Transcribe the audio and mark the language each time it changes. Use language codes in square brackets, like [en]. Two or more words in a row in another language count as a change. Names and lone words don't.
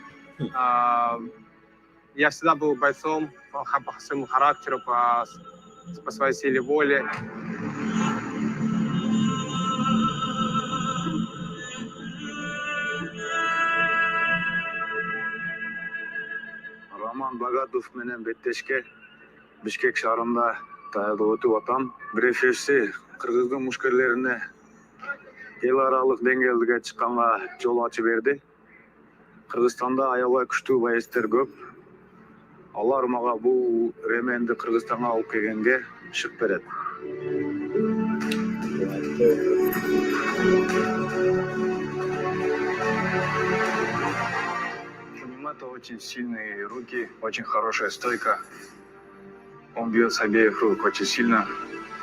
[ru] Я всегда был бойцом по своему характеру, по своей силе воли. [ky] Роман Багатов менен беттешке Бишкек шаарында даярдык өтүп атам. Брефешси кыргыздын мушкерлерине эл аралык деңгээлге чыкканга жол ачып берди. Кыргызстанда аябай күчтүү боецтер көп. Алар мага бул ременди Кыргызстанга алып келгенге шык берет. [ru] У него очень сильные руки, очень хорошая стойка. Он бьет с обеих рук очень сильно.